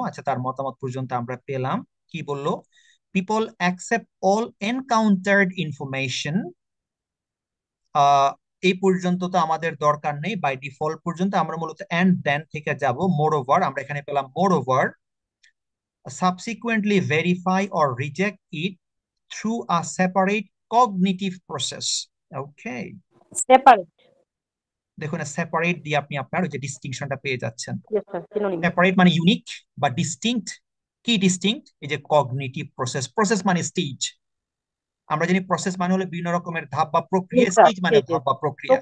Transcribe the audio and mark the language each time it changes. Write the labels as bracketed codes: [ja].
[bn] আচ্ছা, তার মতামত পর্যন্ত আমরা পেলাম। কি বললো? [en] People accept all encountered information. [bn] এই পর্যন্ত তো আমাদের দরকার নেই, বাই ডিফল্ট পর্যন্ত আমরা মূলত এন্ড দেন থেকে যাব মোর ওভার। আমরা এখানে পেলাম [en] Moreover, subsequently verify or reject it through a separate cognitive process. Okay, separate. [bn] দেখুন সেপারেট দিয়ে আপনি আপনার ওই যে ডিস্টিংশনটা পেয়ে যাচ্ছেন। [en] Yes sir, synonym. [bn] সেপারেট মানে ইউনিক, বা ডিস্টিংক্ট কি? ডিস্টিংক্ট এই যে কগনিটিভ প্রসেস, প্রসেস মানে স্টেজ। আমরা জানি প্রসেস মানে হলো বিভিন্ন রকমের ধাপ বা প্রক্রিয়া, [en] yes sir, [bn] স্টেজ মানে ধাপ বা প্রক্রিয়া, তাই